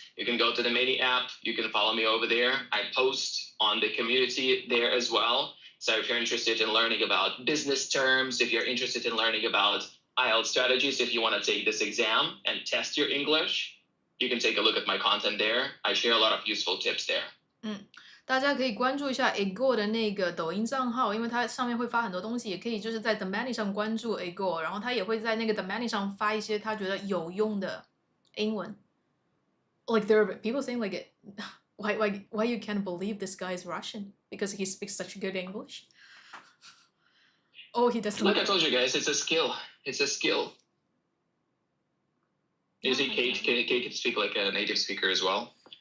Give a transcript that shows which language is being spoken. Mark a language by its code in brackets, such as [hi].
[en] You can go to the Mini app. You can follow me over there. I post on the community there as well. So if you're interested in learning about business terms, if you're interested in learning about IELTS strategies, if you want to take this exam and test your English, you can take a look at my content there. I share a lot of useful tips there. [zh] 大家可以关注一下 Ego 的那个抖音账号，因为它上面会发很多东西，也可以就是在 The Many 上关注 Ego， 然后他也会在那个 The Many 上发一些他觉得有用的英文。 [en] Like there are people saying like why you can't believe this guy is Russian because he speaks such good English. Oh, he doesn't. Like I told you guys, it's a skill. It's a skill. You see, Kate can speak like a native speaker as well.